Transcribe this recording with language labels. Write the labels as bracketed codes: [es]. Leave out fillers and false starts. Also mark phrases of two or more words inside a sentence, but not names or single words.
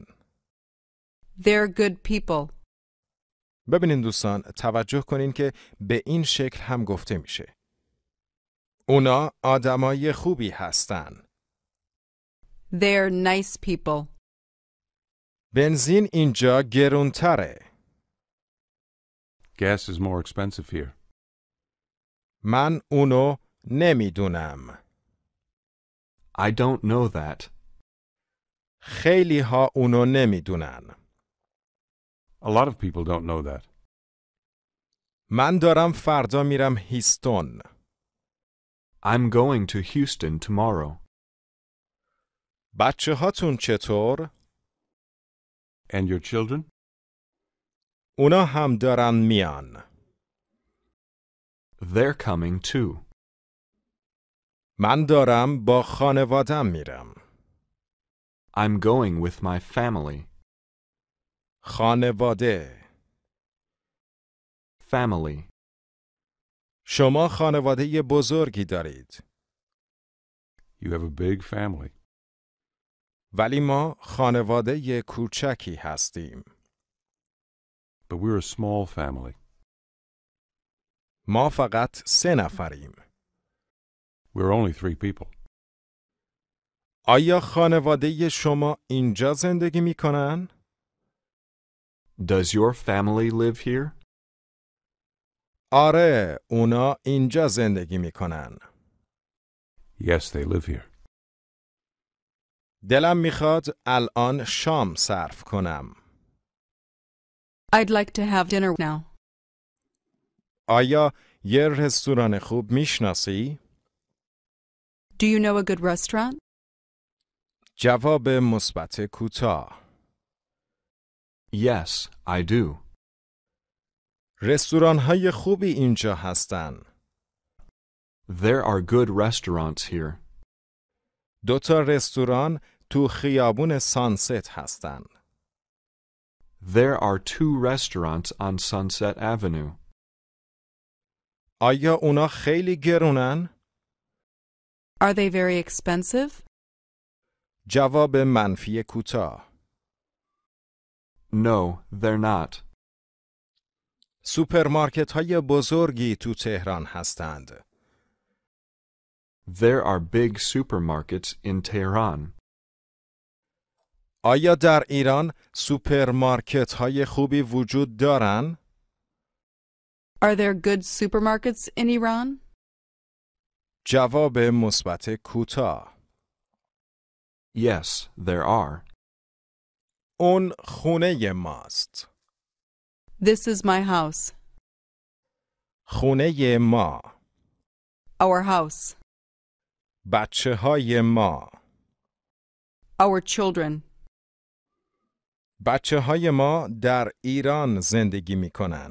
[en] They're good people. [fa] ببینین دوستان توجه کنین که به این شکل هم گفته میشه. اونا آدمای خوبی هستن. [en] They're nice people. [fa] بنزین اینجا گرونتره. [en] Gas is more expensive here. [fa] من اونو نمیدونم. [en] I don't know that. [fa] خیلی ها اونو نمیدونن. [en] A lot of people don't know that. [fa] من دارم فردا میرم هیستون. [en] I'm going to Houston tomorrow. [fa] بچه هاتون چطور؟ [en] And your children? [fa] اونا هم دارن میان. [en] They're coming too. [fa] من دارم با خانوادم میرم. [en] I'm going with my family. [fa] خانواده. [en] Family. [fa] شما خانواده بزرگی دارید. [en] You have a big family. [fa] ولی ما خانواده کوچکی هستیم. [en] But we're a small family. [fa] ما فقط 3 نفریم. [en] We're only 3 people. [fa] آیا خانواده شما اینجا زندگی می کنن؟ [en] Does your family live here? [fa] آره، اونا اینجا زندگی می کنن. [en] Yes, they live here. [fa] دلم میخواد الان شام صرف کنم. [en] I'd like to have dinner now. [fa] آیا یه رستوران خوب میشناسی؟ [en] Do you know a good restaurant? [fa] جواب مثبت کوتاه. [en] Yes, I do. [fa] رستوران‌های خوبی اینجا هستن. [en] There are good restaurants here. [fa] 2 تا رستوران تو خیابون سانست هستن. [en] There are 2 restaurants on Sunset Avenue. [fa] آیا اونا خیلی گرونن؟ [en] Are they very expensive? [fa] جواب منفی کوتاه. [en] No, they're not. [fa] سوپرمارکت‌های بزرگی تو تهران هستند. [en] There are big supermarkets in Tehran. [fa] آیا در ایران سوپرمارکت‌های خوبی وجود دارن؟ [en] Are there good supermarkets in Iran? [fa] جواب مثبت کوتاه. [en] Yes, there are. [fa] اون خونه ماست. [en] This is my house. [fa] خونه ما. [en] Our house. [fa] بچه های ما. [en] Our children. [fa] بچه های ما در ایران زندگی می کنن.